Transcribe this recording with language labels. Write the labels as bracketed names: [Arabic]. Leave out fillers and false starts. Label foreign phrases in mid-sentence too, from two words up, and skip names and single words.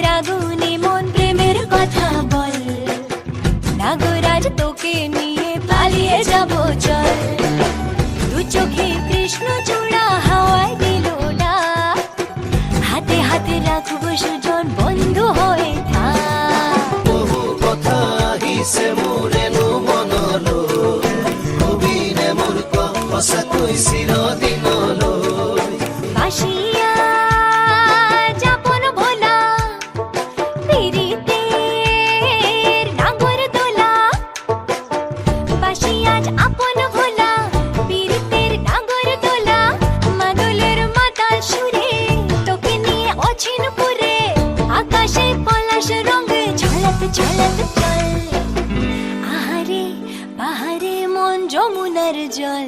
[Bangla] আগুনে মন প্রেমের কথা বল নাগরাজ তোকে নিয়ে পালিয়ে যাব চল দু চোখে কৃষ্ণচূড়া হাওয়ায় দিল না হাতে হাতে রাখবো সুজন বন্ধু হয়ে থাক [Assamese] বহু কথা আহিছে মোৰেনো মনলৈ কবিনে মোৰ সঁচাকৈ চিৰদিনলৈ [Bangla] বাসিয়া যাপন ভোলা পিরিতের নাগর দোলা বাসিয়া আপন ভোলা পিরিতের নাগর দোলা মাদলের মাতাল সুরে তোকে নিয়ে অছিন পুরে আকাশে পলাশ রঙে ঝলক ঝলক চল আহারে বাহারে মন যমুনার জল